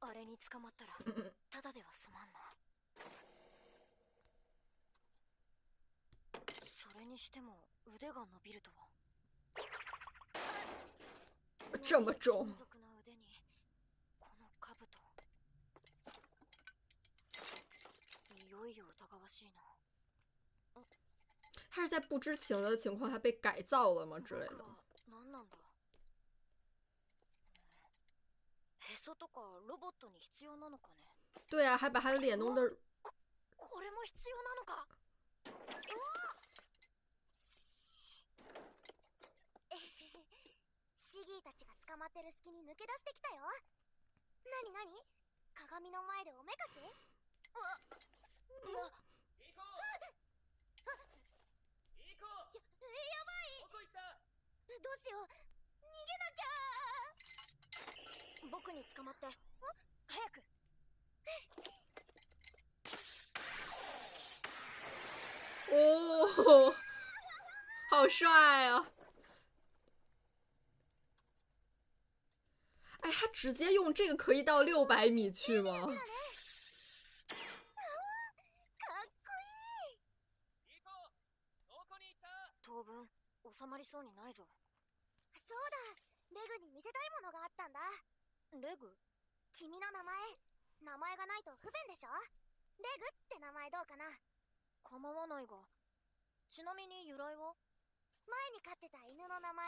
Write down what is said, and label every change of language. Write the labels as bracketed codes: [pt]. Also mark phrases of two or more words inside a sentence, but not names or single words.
[ja] あれに捕まったらただでは済まんな。それにしても腕が伸びるとは。 [zh] 这么重。 [ja] 金属の腕にこの兜。いよいよ疑わしいな。 [zh] 他是在不知情的情况下被改造了吗之类的？ [ja] 何なんだ。へそとかロボットに必要なのかね。 [zh] 对啊，还把他的脸弄得。 [ja] これも必要なのか。シギーたちが捕まってる隙に抜け出してきたよ。なになに？鏡の前でおめかし？リコ！リコ！やばい！どこ行った？どうしよう。逃げなきゃ。僕に捕まって。早く。 [zh] 哦，好帅啊！哎，他直接用这个可以到600米去吗？ [ja] 当分収まりそうにないぞ。そうだ、レグに見せたいものがあったんだ。レグ？君の名前がないと不便でしょ。レグって名前どうかな。構わないが。ちなみに由来は？前に飼ってた犬の名前。